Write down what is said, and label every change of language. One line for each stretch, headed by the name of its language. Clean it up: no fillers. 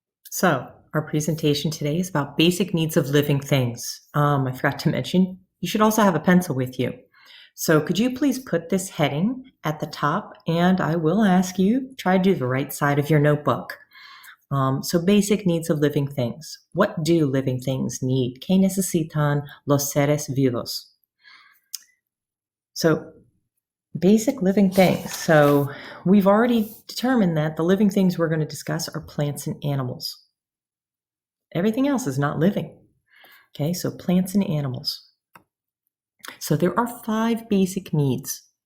English: So our presentation today is about basic needs of living things. I forgot to mention, you should also have a pencil with you. So could you please put this heading at the top, and I will ask you, try to do the right side of your notebook. So basic needs of living things. What do living things need?
Spanish: ¿Qué necesitan los seres vivos?
English: So basic living things. So we've already determined that the living things we're going to discuss are plants and animals. Everything else is not living. Okay, so plants and animals. So there are 5 basic needs.